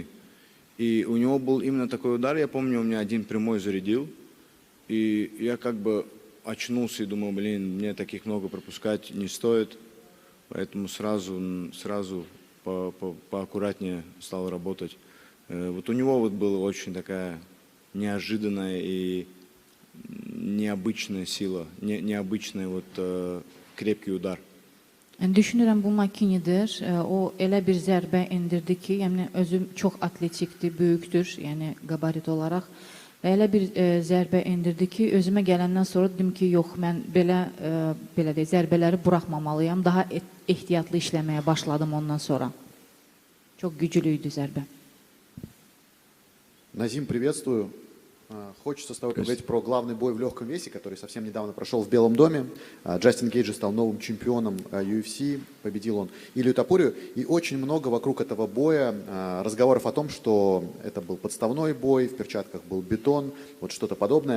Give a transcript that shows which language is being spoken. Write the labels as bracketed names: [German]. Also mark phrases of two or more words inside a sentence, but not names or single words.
[Russian] И у него был именно такой удар, я помню, у меня один прямой зарядил, и я как бы очнулся и думал, блин, мне таких много пропускать не стоит, поэтому сразу поаккуратнее стал работать. Вот у него вот была очень такая неожиданная и необычная сила, необычный вот крепкий удар. [Azerbaijani] Düşünürəm bu Makinidir. O elə bir zərbə indirdi ki, yəni özü çox atletikdir, böyükdür, yəni qabarit olaraq. Və elə bir zərbə indirdi ki, özümə gələndən sonra dedim ki, yox, mən belə deyək, zərbələri buraxmamalıyam. Daha ehtiyatlı işləməyə başladım ondan sonra. Çox güclü idi zərbə. [Russian] Назим, приветствую. Хочется с тобой поговорить про главный бой в легком весе, который совсем недавно прошел в Белом доме. Джастин Гейджи стал новым чемпионом UFC, победил он Илью Топурию. И очень много вокруг этого боя разговоров о том, что это был подставной бой, в перчатках был бетон, вот что-то подобное.